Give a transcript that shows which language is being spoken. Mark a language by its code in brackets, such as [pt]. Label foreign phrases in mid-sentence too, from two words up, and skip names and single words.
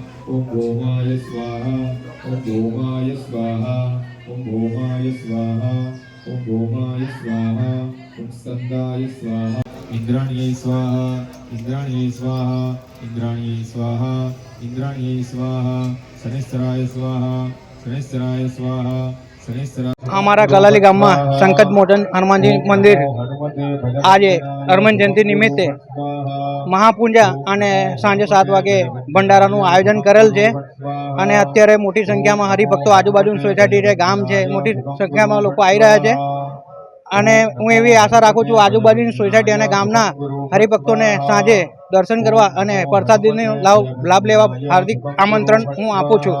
[sa] ओम भौमाय स्वाहा ओम भौमाय स्वाहा ओम भौमाय स्वाहा ओम भौमाय स्वाहा ओम स्कंदाय स्वाहा इंद्राण्यै स्वाहा इंद्राण्यै स्वाहा इंद्राण्यै स्वाहा इंद्राण्यै स्वाहा शनिश्चराय स्वाहा शनिश्चराय स्वाहा शनिश्चराय। [gu] અમારા કલાલી ગામમાં સંકટ મોચન હનુમાનજી મંદિર આજે હનુમાન જયંતિ નિમિત્તે મહાપૂજા અને સાંજે 7 વાગે ભંડારાનું આયોજન કરેલ છે અને અત્યારે મોટી સંખ્યામાં હરિભક્તો આજુબાજુની સોસાયટી છે, ગામ છે, મોટી સંખ્યામાં લોકો આવી રહ્યા છે અને હું એવી આશા રાખું છું આજુબાજુની સોસાયટી અને ગામના હરિભક્તોને સાંજે દર્શન કરવા અને પ્રસાદીનો લાભ લેવા હાર્દિક આમંત્રણ હું આપું છું।